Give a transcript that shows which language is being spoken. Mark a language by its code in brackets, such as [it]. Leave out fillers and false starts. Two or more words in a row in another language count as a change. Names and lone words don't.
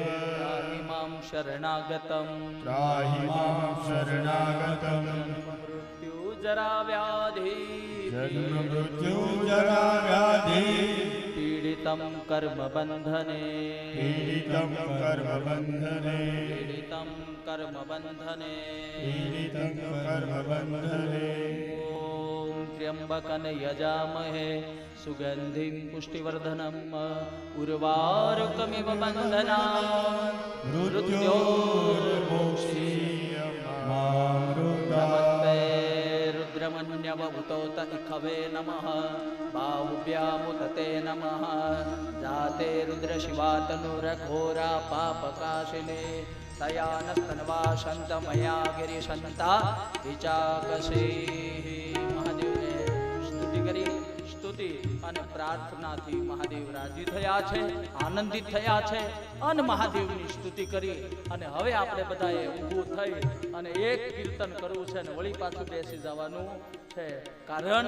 [sa] ત્રાહિમામ શરણાગતમ મૃત્યુ જરા વ્યાધિ જન્મ મૃત્યુ જરા વ્યાધિ પીડિતમ કર્મ બંધને પીડિતમ કર્મ બંધને પીડિતમ કર્મ બંધને પીડિતમ કર્મ બંધને त्र्यंबकं यजामहे सुगंधिं पुष्टिवर्धनम् उर्वारुकमिव बन्धनात् मृत्योर्मोक्षीयमामृतात् रुद्रमन्यवभूतोत इखवे नमः बाहुभ्यामुदते नमः जाते रुद्रशिवातनुरघोरा पापकाशिने तयानस्तन्वा शन्तमया गिरिशन्ता विचाकशी [gu] સ્તુતિ અને પ્રાર્થનાથી મહાદેવ રાજી થયા છે આનંદિત થયા છે અને મહાદેવની સ્તુતિ કરી અને હવે આપણે બધાએ ઊભું થઈ અને એક કીર્તન કરવું છે અને વળી પાછું બેસી જવાનું છે કારણ